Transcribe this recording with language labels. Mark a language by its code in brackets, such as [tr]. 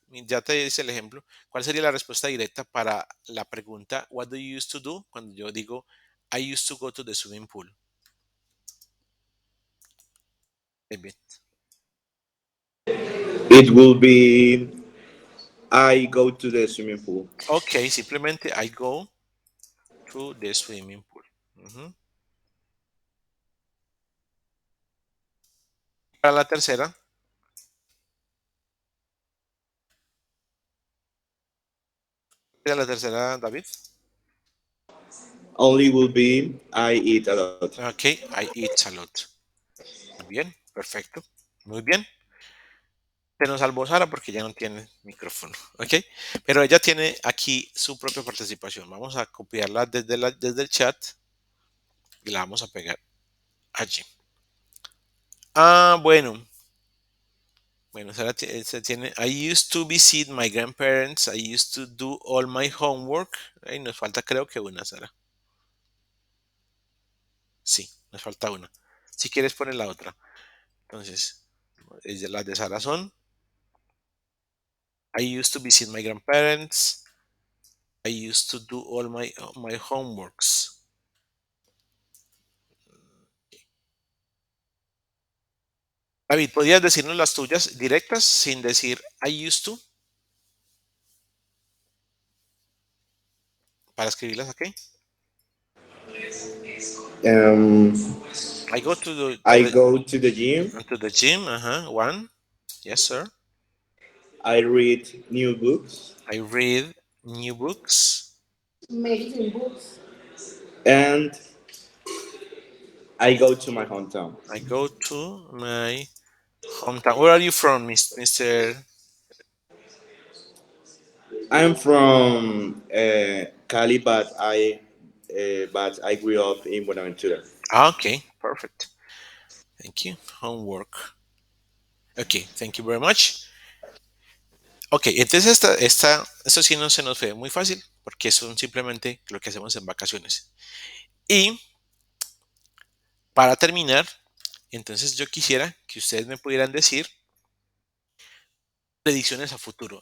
[es] Ya te hice el ejemplo. ¿Cuál sería la respuesta directa para la pregunta [en] What do you used to do? [es] Cuando yo digo [en] I used to go to the swimming pool. [es] Bien. [en] It will be I go to the swimming pool. Ok, simplemente I go to the swimming pool. Ujú. [es] Para la tercera, David. [en] Only will be I eat a lot. Ok, I eat a lot. [es] Muy bien, perfecto. Muy bien. Se nos salvó Sara porque ya no tiene micrófono, ¿ok? Pero ella tiene aquí su propia participación. Vamos a copiarla desde el chat y la vamos a pegar allí. Bueno. Bueno, Sara se tiene. [en] I used to visit my grandparents. I used to do all my homework. [es] Ahí nos falta creo que una, Sara. Sí, nos falta una. Si quieres poner la otra. Entonces, las de Sara son. [en] I used to visit my grandparents. I used to do all my homeworks. [es] David, ¿podrías decirnos las tuyas directas sin decir [en] I used to [es] para escribirlas aquí? Um, [en] I go to the to I the go to the gym. to the gym. One. Yes, sir. I read new books. I read new books. Medicine books. And I go to my hometown. I go to my hometown. Where are you from, Mr. I'm from Cali, but I grew up in Buenaventura. Okay, perfect. Thank you. Homework. Okay, thank you very much. [es] Ok, entonces esto sí no se nos fue muy fácil porque son simplemente lo que hacemos en vacaciones. Y para terminar, entonces yo quisiera que ustedes me pudieran decir predicciones a futuro.